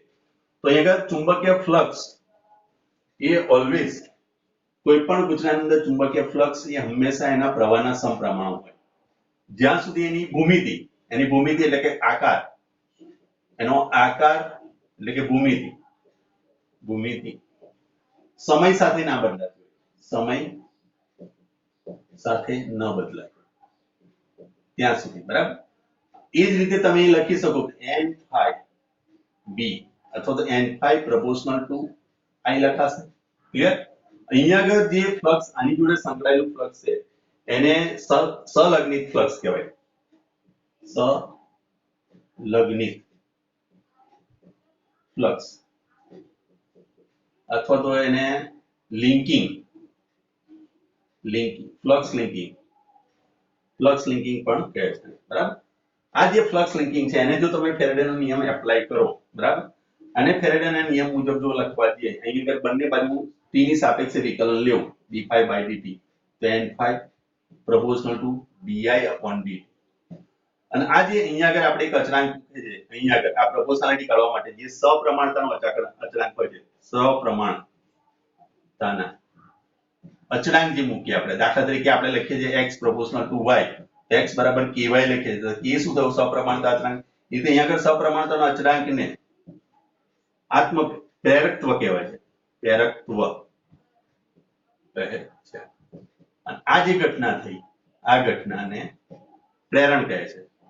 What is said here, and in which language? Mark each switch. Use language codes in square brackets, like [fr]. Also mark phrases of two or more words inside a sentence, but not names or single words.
[gu] તો અહીંયા ચુંબકીય ફ્લક્સ એ ઓલવેઝ કોઈ પણ ગુચરાની અંદર ચુંબકીય ફ્લક્સ એ હંમેશા એના પ્રવાહના સમપ્રમાણ હોય જ્યાં સુધી એની ભૂમિતિ એટલે કે આકાર, એનો આકાર એટલે કે ભૂમિતિ સમય સાથે ના બદલાતી હોય. સમય સાથે ન બદલાય ત્યાં સુધી બરાબર. એ જ રીતે તમે લખી શકો n phi b અથવા તો n phi [en] proportional to [gu] I લખાશે. ક્લિયર? અહીંયા આગળ જે ફ્લક્સ આની જોડે સંકળાયેલું ફ્લક્સ છે એને સંલગ્નિત ફ્લક્સ કહેવાય. સંલગ્નિત ફ્લક્સ અથવા તો એને લિંકિંગ ફ્લક્સ લિંકિંગ પણ કહે છે બરાબર. આ જે ફ્લક્સ લિંકિંગ છે એને જો તમે ફેરેડેનો નિયમ એપ્લાય કરો બરાબર અને ફેરેડેના નિયમ મુજબ જો લખવા જઈએ અહીં આગળ બંને બાજુ t ની સાપેક્ષે વિકલન લેવું d∅/dt તો n∅ [en] proportional to [gu] bi/dt. અને આ જે અહીંયા આગળ આપણે એક અચળાંક છે અહીંયા આગળ આ પ્રોપોર્શનાલિટી કાઢવા માટે જે સપ્રમાણતાનો અચળાંક હોય છે સપ્રમાણતાના અચળાંક જે મૂકીએ આપણે દાખલા તરીકે આપણે લખીએ છીએ [en] x proportional to y [gu] x બરાબર ky લખીએ તો એ શું થયું? સપ્રમાણતા અચળાંક. એટલે અહીંયા આગળ સપ્રમાણતાનો અચળાંકને આત્મપ્રેરકત્વ કહેવાય છે. પ્રેરકત્વ કહે છે. અને આ જે ઘટના થઈ આ ઘટનાને પ્રેરણ કહે છે.